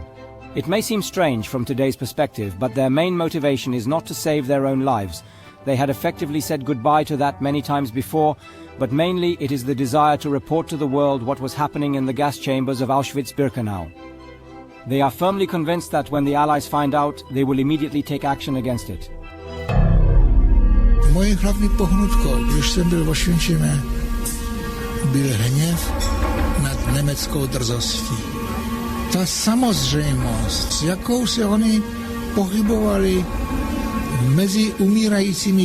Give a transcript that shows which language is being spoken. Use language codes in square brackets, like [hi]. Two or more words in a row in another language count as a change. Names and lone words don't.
[en] It may seem strange from today's perspective, but their main motivation is not to save their own lives. They had effectively said goodbye to that many times before, but mainly it is the desire to report to the world what was happening in the gas chambers of Auschwitz-Birkenau. They are firmly convinced that when the Allies find out, they will immediately take action against it. [cs] Mojí hlavní pohnutkou, když jsem byl v Osvětimi, byl hněv nad německou drzostí. Ta samozřejmost, s jakou se oni pohybovali mezi umírajícími